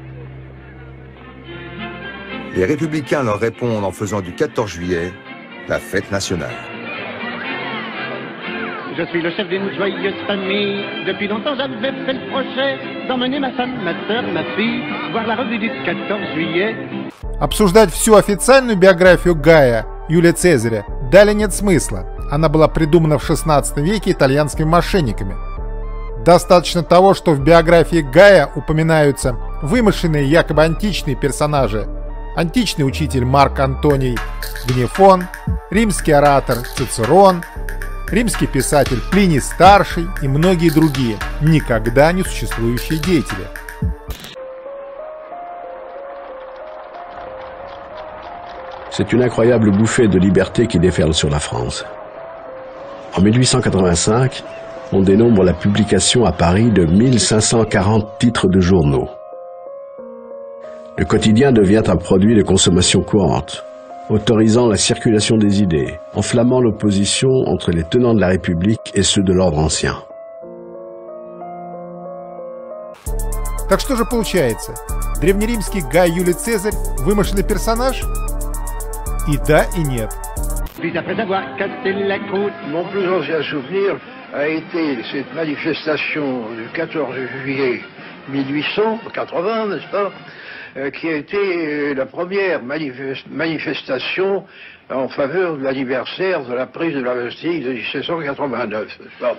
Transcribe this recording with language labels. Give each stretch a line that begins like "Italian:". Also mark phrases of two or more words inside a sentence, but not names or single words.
French: Les républicains leur répondent en faisant du 14 juillet la fête nationale. Je suis le chef d'une joyeuse famille. Depuis longtemps j'avais fait le projet d'emmener ma femme, ma sœur, ma fille voir la revue du 14 juillet.
Russian: Обсуждать всю официальную биографию Гая Юлия Цезаря далее нет смысла. Она была придумана в XVI веке итальянскими мошенниками. Достаточно того, что в биографии Гая упоминаются вымышленные якобы античные персонажи. Античный учитель Марк Антоний Гнефон, римский оратор Цицерон, римский писатель Плиний Старший и многие другие, никогда не существующие деятели.
French: C'est une incroyable bouffée de liberté qui déferle sur la France. En 1885, on dénombre la publication à Paris de 1540 titres de journaux. Le quotidien devient un produit de consommation courante, autorisant la circulation des idées, enflammant l'opposition entre les tenants de la République et ceux de l'ordre ancien.
Russian: Так что же получается? Древнеримский Гай Юлий Цезарь – вымышленный персонаж? И да, и нет.
French: Puis après avoir cassé la croûte, mon plus ancien souvenir a été cette manifestation du 14 juillet 1880, n'est-ce pas, qui a été la première manifestation en faveur de l'anniversaire de la prise de la Bastille de 1789, n'est-ce pas?